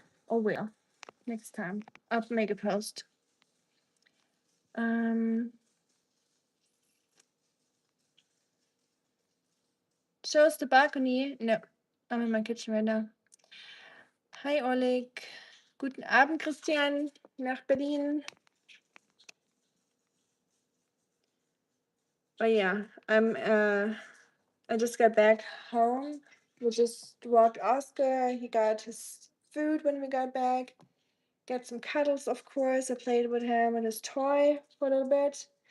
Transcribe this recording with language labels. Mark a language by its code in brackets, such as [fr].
[en] Oh well, next time. I'll make a post. Show us the balcony. No, I'm in my kitchen right now. Hi, Oleg. [de] Guten Abend, Christian, nach Berlin. [en] But yeah, I just got back home. We just walked Oscar. He got his food when we got back. Got some cuddles, of course. I played with him and his toy for a little bit.